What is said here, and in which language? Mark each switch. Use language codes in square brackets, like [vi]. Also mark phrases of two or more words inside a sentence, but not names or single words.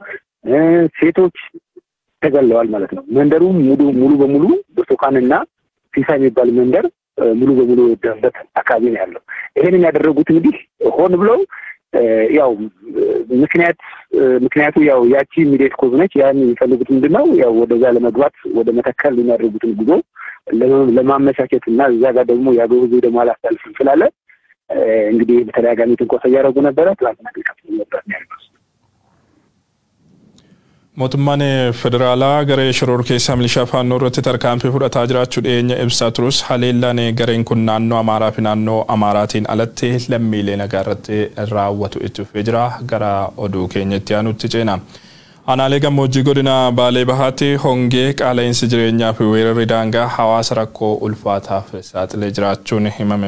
[am] ሴቶች ተገድለዋል ማለት ነው። መንደሩ ሙሉ በሙሉ ብርቱካንና ሲሳይ የሚባል መንደር ሙሉ በሙሉ ወደበት አካባቢ ነው ያለው። ይሄንን ያደረጉት እንግዲህ ሆን ብለው ያው ምክንያቱ ያው ያቺ [en] immediate cause [am] ነች። ያን የሚፈልጉት ምንድነው ያው ወደዛ ለመግባት ወደ መተከል የሚያደርጉትን ጉዞ ለማመቻቸትና እዛ ጋር ደግሞ ያገቡዙ ደግሞ አላስተላልፍ ስላለ እንግዲህ በተደጋጋሚ ትንኮሳ ያደረጉ ነበር። ትላንትና ከፍተኛ ነበር ያለው። [om] mootummaan federaalaa garee shororkeessaa milishaa faannoo irratti tarkaanfii fudhataa jiraachuu dhiyeenya ibsaa turus haleellaan gareen kun naannoo Amaaraa fi naannoo Amaaraatiin alatti lammiilee nagaa irratti raawwatu itti fufee jira. Gara oduu keenyatti aanutti ceena. Aanaalee gammoojjii godina Baalee Bahaatti hongee qaala'insi jireenyaa fi weerarri daangaa hawaasa rakkoo ulfaataaf saaxilee jiraachuun himame.